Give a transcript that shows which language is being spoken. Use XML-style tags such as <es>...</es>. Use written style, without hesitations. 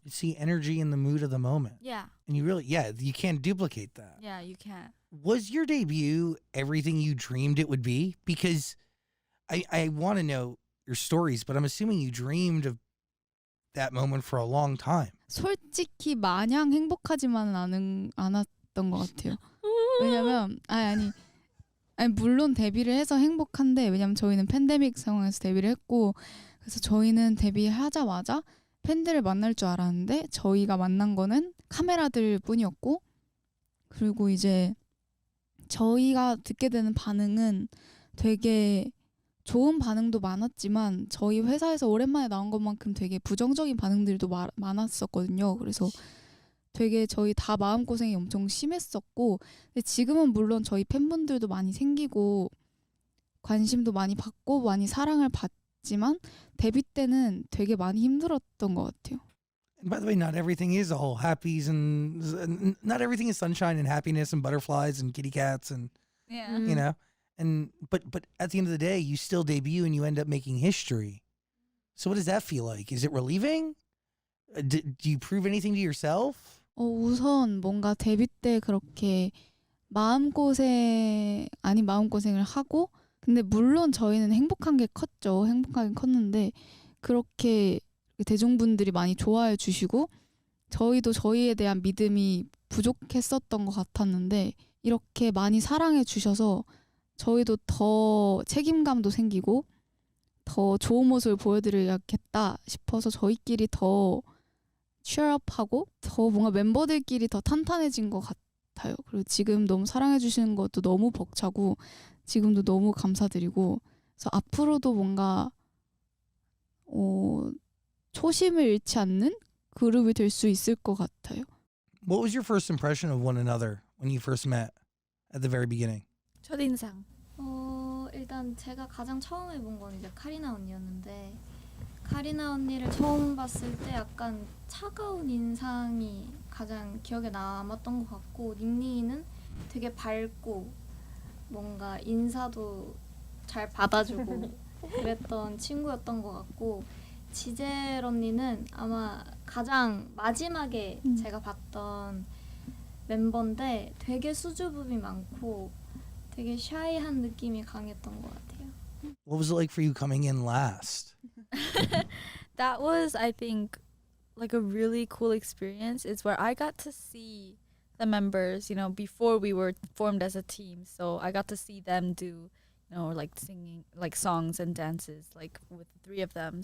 <en>You see energy in the mood of the moment. Yeah. And you really, you can't duplicate that. Yeah, you can't. Was your debut everything you dreamed it would be? Because I want to know your stories, but I'm assuming you dreamed of that moment for a long time.</en> <ko>솔직히 마냥 행복하지만은 않았던 것 같아요. 왜냐면 아니 물론 데뷔를 해서 행복한데 왜냐면 저희는 팬데믹 상황에서 데뷔를 했고 그래서 저희는 데뷔하자마자 팬들을 만날 줄 알았는데 저희가 만난 거는 카메라들 뿐이었고 그리고 이제 저희가 듣게 되는 반응은 되게 좋은 반응도 많았지만 저희 회사에서 오랜만에 나온 것만큼 되게 부정적인 반응들도 많았었거든요. 그래서 되게 저희 다 마음고생이 엄청 심했었고 근데 지금은 물론 저희 팬분들도 많이 생기고 관심도 많이 받고 많이 사랑을 받지만 데뷔 때는 되게 많이 힘들었던 것 같아요.</ko> <en>And by the way, not everything is all happies and not everything is sunshine and happiness and butterflies and kitty cats and Yeah. you know. And but at the end of the day, you still debut and you end up making history. So what does that feel like? Is it relieving? Do you prove anything to yourself?</en> <ko>우선 뭔가 데뷔 때 그렇게 마음고생 아닌 마음고생을 하고 근데 물론 저희는 행복한 게 컸죠. 행복하게 컸는데 그렇게 대중분들이 많이 좋아해 주시고 저희도 저희에 대한 믿음이 부족했었던 것 같았는데 이렇게 많이 사랑해 주셔서 저희도 더 책임감도 생기고 더 좋은 모습을 보여드려야겠다 싶어서 저희끼리 더 cheerup하고 더 뭔가 멤버들끼리 더 탄탄해진 것 같아요. 그리고 지금 너무 사랑해 주시는 것도 너무 벅차고 지금도 너무 감사드리고 그래서 앞으로도 뭔가 초심을 잃지 않는 그룹이 될 수 있을 것 같아요.</ko> <en>What was your first impression of one another when you first met at the very beginning?</en> <ko>첫인상. 일단 제가 가장 처음에 본 건 이제 카리나 언니였는데 카리나 언니를 처음 봤을 때 약간 차가운 인상이 가장 기억에 남았던 것 같고 닝닝이는 되게 밝고 뭔가 인사도 잘 받아주고 그랬던 친구였던 것 같고 지젤 언니는 아마 가장 마지막에 제가 봤던 멤버인데 되게 수줍음이 많고 되게 샤이한 느낌이 강했던 것 같아요.</ko> <en>What was it like for you coming in last? That was, I think, like a really cool experience. It's where I got to see the members, you know, before we were formed as a team. So I got to see them do, you know, like singing, like songs and dances, like with the three of them.</en>